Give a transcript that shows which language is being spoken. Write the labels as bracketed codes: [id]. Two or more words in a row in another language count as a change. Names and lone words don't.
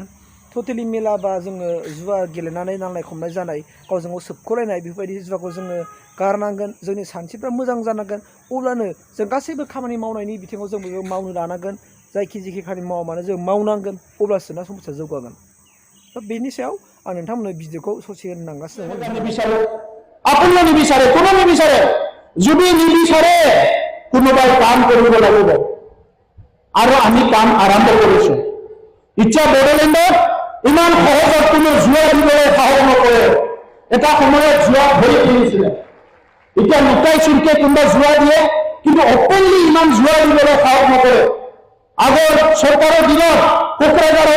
[brx] टटेलि मेला बा जोङो जुवा गेलेनानै नांलाय खमलाय जानाय, गावजों गाव सोबख'लायनाय बेफोरबायदि जुवाखौ जोङो गारनांगोन। जोंनि सानस्रिफ्रा मोजां जानांगोन। अब्लानो जों गासैबो खामानि मावनायनि बिथिङाव जों बयबो मावनो लानांगोन। जायखि खामानि मावा मानो जों मावनांगोन, अब्लासो ना समाजा जौगागोन। दा बेनि सायाव आं नोंथांमोननो भिडिअखौ ससे होनलांगासिनो दङ। [as] আপুনিও নিবিচাৰে, কোনো নিবিচাৰে। যদি নিবিচাৰে কোনোবাই কাম কৰিব লাগিব। আৰু আমি কাম আৰম্ভ কৰিছো ইচ্ছা বড়োলেণ্ডত ইমান সহজত কোনো জুৱা দিবলৈ সাহস নকৰে এটা সময়ত জুৱা ভৰি কিনিছিলে এতিয়া লুকাই চুৰকে কোনোবা জুৱা দিয়ে কিন্তু অপেনলি ইমান জুৱা দিবলৈ সাহস নকৰে আগৰ চৰকাৰৰ দিনত কোকৰাঝাৰত